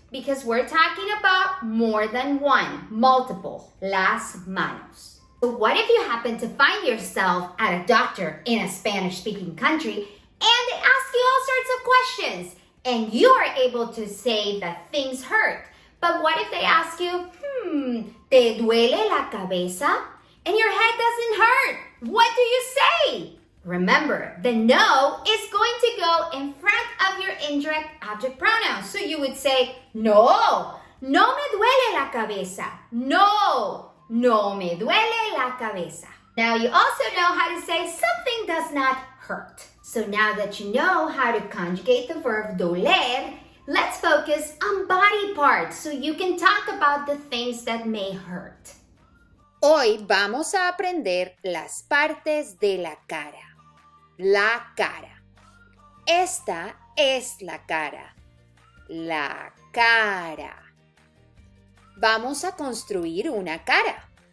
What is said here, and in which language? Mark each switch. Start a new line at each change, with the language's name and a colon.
English: Because we're talking about more than one, multiple,
Spanish: las manos.
English: So what if you happen to find yourself at a doctor in a Spanish-speaking country and they ask you all sorts of questions and you are able to say that things hurt? But what if they ask you,
Spanish: ¿te duele la cabeza?
English: And your head doesn't hurt. What do you say? Remember, the no is going to go in front of your indirect object pronoun. So you would say,
Spanish: no, no me duele la cabeza. No, no me duele la cabeza.
English: Now you also know how to say something does not hurt. So now that you know how to conjugate the verb doler, let's focus on body parts so you can talk about the things that may hurt.
Spanish: Hoy vamos a aprender las partes de la cara. La cara. Esta es la cara. La cara. Vamos a construir una cara.